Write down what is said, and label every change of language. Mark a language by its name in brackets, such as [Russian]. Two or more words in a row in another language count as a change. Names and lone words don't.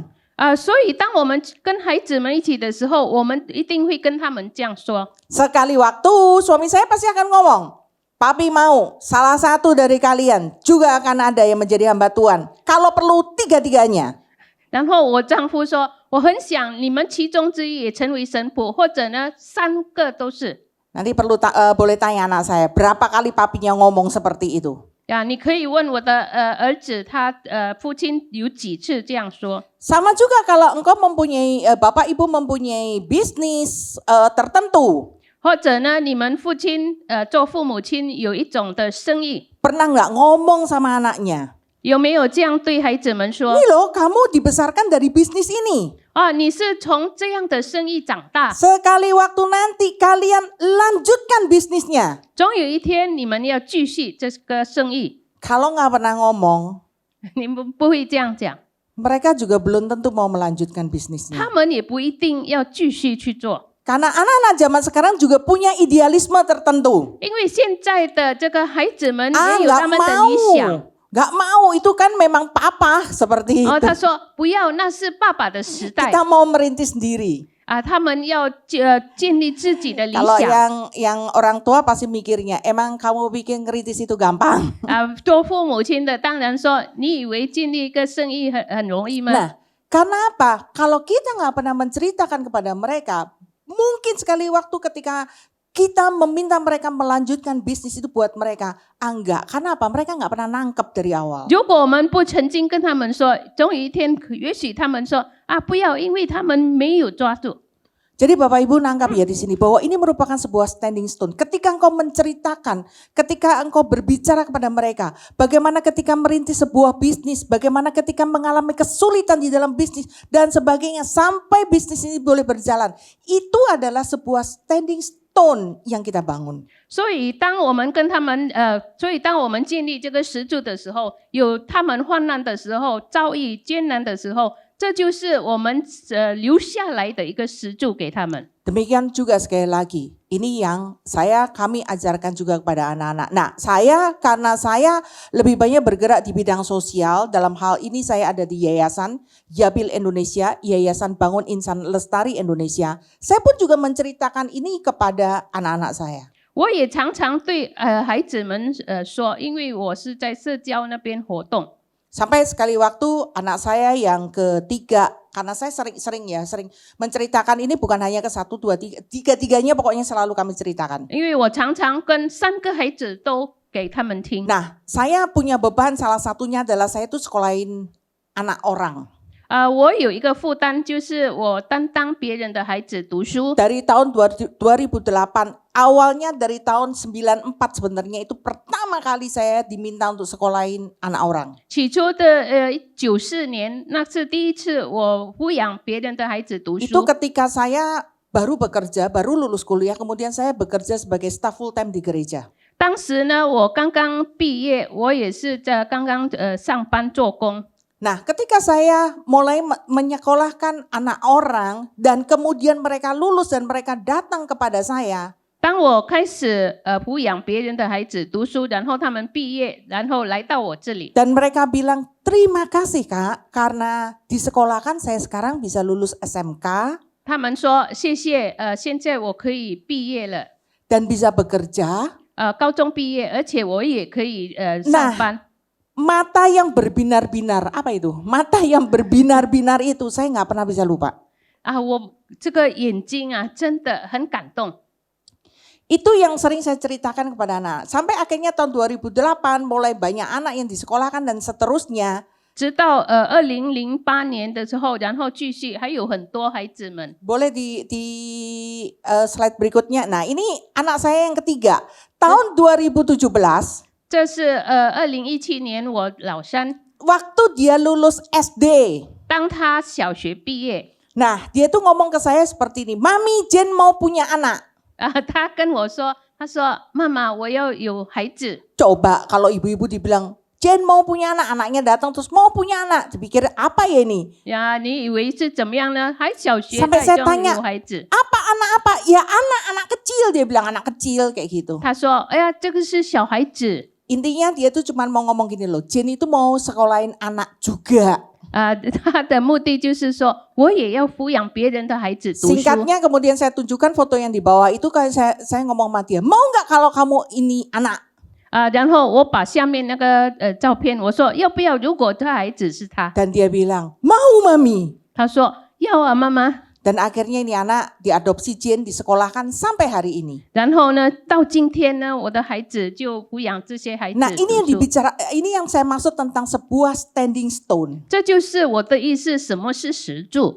[Chinese] 所以当我们跟孩子们一起的时候，我们一定会跟他们这样说。 [Indonesian] Sekali waktu suami saya pasti akan ngomong, Papi mau salah satu dari kalian juga akan ada yang menjadi hamba Tuhan. Kalau perlu tiga-tiganya. [Chinese] 然后我丈夫说，我很想你们其中之一也成为神父，或者呢3个都是。 [Indonesian] Nanti perlu boleh tanya anak saya, berapa kali papinya ngomong seperti itu? [Chinese] 呀，你可以问我的儿子，他父亲有几次这样说。 [Indonesian] Sama juga kalau engkau mempunyai, bapak ibu mempunyai bisnis tertentu. [Chinese] 或者呢，你们父亲做父母亲有一种的生意， [Indonesian] Pernah nggak ngomong sama anaknya? [Chinese] 有没有这样对孩子们说？ [Indonesian] Ini loh kamu dibesarkan dari bisnis ini. [Chinese] 哦，你是从这样的生意长大， [Indonesian] Sekali waktu nanti kalian lanjutkan bisnisnya. [Chinese] 总有一天你们要继续这个生意。 [Indonesian] Kalau nggak pernah ngomong, [Chinese] 你们不会这样讲， [Indonesian] mereka juga belum tentu mau melanjutkan bisnisnya. [Chinese] 他们也不一定要继续去做， [Indonesian] Karena anak-anak zaman sekarang juga punya idealisme tertentu. [Chinese] 因为现在的这个孩子们 Ah, 也有 [Indonesian] nggak [Chinese] 他们的 [Indonesian] mau. [Chinese] 理想。 [Indonesian] Nggak mau, itu kan memang papa seperti 哦， itu. [Chinese] 他说不要，那是爸爸的时代 [Indonesian] Kita mau merintis sendiri. [Chinese] 啊，他们要建立自己的理 [Indonesian] Kalau [Chinese] 想 [Indonesian] yang orang tua pasti mikirnya, emang kamu bikin ngeritis itu gampang. 啊。 [Chinese] 做父母亲的当然说，你以为建立一个生意很容易吗？ [Indonesian] Nah, karena apa? Kalau kita nggak pernah menceritakan kepada mereka, mungkin sekali waktu ketika kita meminta mereka melanjutkan bisnis itu buat mereka, enggak. Karena apa? Mereka nggak pernah nangkep dari awal. [Chinese] 如果我们不曾经跟他们说，总有一天，也许他们说啊，不要，因为他们没有抓住。 [Indonesian] Jadi Bapak Ibu nangkap ya di sini bahwa ini merupakan sebuah [English] standing stone. [Indonesian] Ketika engkau menceritakan, ketika engkau berbicara kepada mereka, bagaimana ketika merintis sebuah bisnis, bagaimana ketika mengalami kesulitan di dalam bisnis dan sebagainya sampai bisnis ini boleh berjalan. Itu adalah sebuah [English] standing stone [Indonesian] yang kita bangun. [Chinese] 所以当我们跟他们当我们建立这个石柱的时候，有他们患难的时候，遭遇艰难的时候，这就是我们留下来的一个石柱给他们。 [Indonesian] Demikian juga sekali lagi, ini yang kami ajarkan juga kepada anak-anak. Nah, karena saya lebih banyak bergerak di bidang sosial, dalam hal ini saya ada di Yayasan Yabil Indonesia, Yayasan Bangun Insan Lestari Indonesia. Saya pun juga menceritakan ini kepada anak-anak saya. [Chinese] 我也常常对孩子们说，因为我是在社交那边活动。 [Indonesian] Sampai sekali waktu anak saya yang ketiga, karena saya sering menceritakan ini bukan hanya ke 1, 2, 3, tiga-tiganya pokoknya selalu kami ceritakan. [Chinese] 因为我常常跟3个孩子都给他们听。 [Indonesian] Nah, saya punya beban salah satunya adalah saya tuh sekolahin anak orang. [Chinese] 我有一个负担，就是我担当别人的孩子读书。 [Indonesian] Dari tahun 2008, awalnya dari tahun 94 sebenarnya itu pertama kali saya diminta untuk sekolahin anak orang. [Chinese] 起初的94年，那是第一次我抚养别人的孩子读 [Indonesian] Itu [Chinese] 书。 [Indonesian] ketika saya baru bekerja, baru lulus kuliah, kemudian saya bekerja sebagai staf [English] full time [Indonesian] di gereja. [Chinese] 当时呢，我刚刚毕业，我也是刚刚上班做工。 [Indonesian] Nah, ketika saya mulai menyekolahkan anak orang dan kemudian mereka lulus dan mereka datang kepada saya, [Chinese] 当我开始抚养别人的孩子读书，然后他们毕业，然后来到我这里， [Indonesian] dan mereka bilang, terima kasih Kak, karena disekolahkan saya sekarang bisa lulus SMK [Chinese] 他们说谢谢，现在我可以毕业了， [Indonesian] dan bisa bekerja. [Chinese] 高中毕业，而且我也可以上班。 [Indonesian] Mata yang berbinar-binar, apa itu? Mata yang berbinar-binar itu saya nggak pernah bisa lupa. [Chinese] 我这个眼睛啊，真的很感动。 [Indonesian] Itu yang sering saya ceritakan kepada anak. Sampai akhirnya tahun 2008 mulai banyak anak yang disekolahkan dan seterusnya. [Chinese] 直到2008年的时候，然后继续还有很多孩子们。 [Indonesian] Boleh di slide berikutnya. Nah, ini anak saya yang ketiga. Tahun 2017, [Chinese] 这是2017年我老三， [Indonesian] waktu dia lulus SD. [Chinese] 当他小学毕业， [Indonesian] Nah, dia tuh ngomong ke saya seperti ini, Mami, Jen mau punya anak. [Chinese] 他跟我说，他说妈妈，我要有孩子。 [Indonesian] Coba kalau ibu-ibu dibilang, Jen mau punya anak, anaknya datang terus mau punya anak. Dipikir apa ya ini? [Chinese] 呀，你以为是怎么样呢？还小学 [Indonesian] Sampai [Chinese] 他 [Indonesian] saya [Chinese] 就 [Indonesian] tanya, [Chinese] 有孩子。 [Indonesian] apa anak anak apa? Ya anak kecil, dia bilang anak kecil kayak gitu. [Chinese] 他说：“哎呀，这个是小孩子。” [Indonesian] Intinya dia tuh cuma mau ngomong gini loh, Jane itu mau sekolahin anak juga. [Chinese] 他的目的就是说，我也要抚养别人的孩子读书。 [Indonesian] Singkatnya kemudian saya tunjukkan foto yang di bawah itu, kayak saya ngomong sama dia, mau nggak kalau kamu ini anak? [Chinese] 然后我把下面那个照片，我说要不要？如果这孩子是他， [Indonesian] Dan dia bilang, mau mami. [Chinese] 他说要啊，妈妈。 [Indonesian] Dan akhirnya ini anak diadopsi Jane, disekolahkan sampai hari ini. [Chinese] 然后呢，到今天呢，我的孩子就抚养这些孩子 [Indonesian] Nah [Chinese] 读 [Indonesian] ini yang [Chinese] 书。 [Indonesian] ini yang saya maksud tentang sebuah [English] standing stone. [Chinese] 这就是我的意思，什么是石柱？